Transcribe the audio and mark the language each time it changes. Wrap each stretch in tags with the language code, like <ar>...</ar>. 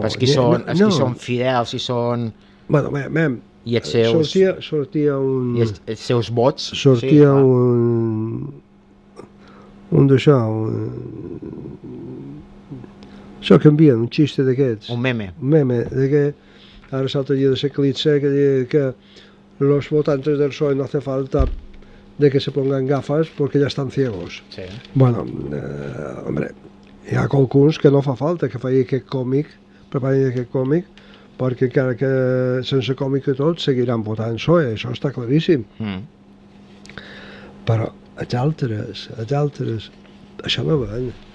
<ca>Pels qui són, els qui són fidels i són... Bueno, bé. I els seus... Sortia un... I els seus vots. Sortia sí, un... Un d'això, un... Això que envien, un xiste d'aquests. Un meme, de que ara s'altaria de ser clitxe, que diria que</ca> <es>los votantes del PSOE no hace falta de que se pongan gafas porque ya están ciegos.</es> <ca>Sí.</ca> <es>Bueno, hombre,</es> <ca>hi ha qualcuns que no fa falta que faci aquest còmic, preparin aquest còmic, perquè encara que sense còmic i tot seguiran votant PSOE, això està claríssim. Mm. Però els altres, això no va bé.</ca>